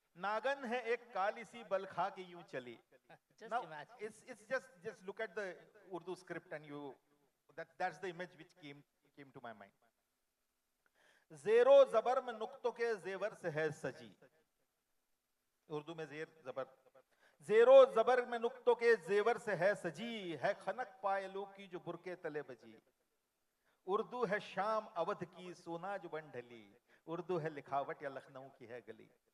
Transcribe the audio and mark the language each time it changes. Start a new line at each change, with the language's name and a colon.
Hindi: नागन है एक काली सी बलखा के यूं चली.
English: Just Now, imagine. it's just look at the Urdu script and that's the image which came to my mind.
Hindi: जेरो जबर में नुक्तों के जेवर से है सजी. उर्दू में जेरो जबर में नुक्तों के जेवर से है सजी, है खनक पायलों की जो बुरके तले बजी. उर्दू है शाम अवध की सोना जो बन ढली, उर्दू है लिखावट या लखनऊ की है गली.